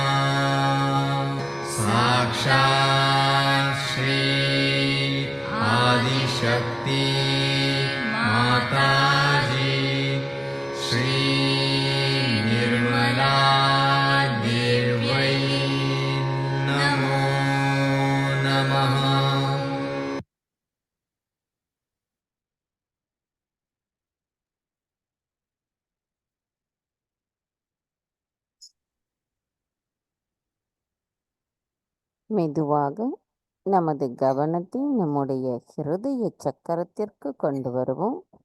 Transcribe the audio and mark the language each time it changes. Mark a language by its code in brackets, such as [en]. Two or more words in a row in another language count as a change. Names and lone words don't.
[sa] साक्षात् श्री आदिशक्ति माताजी श्री निर्मला देव्यै नमो नमः। [ta] மெதுவாக நமது கவனத்தை நம்முடைய ஹிருதய சக்கரத்திற்கு கொண்டு வருவோம்.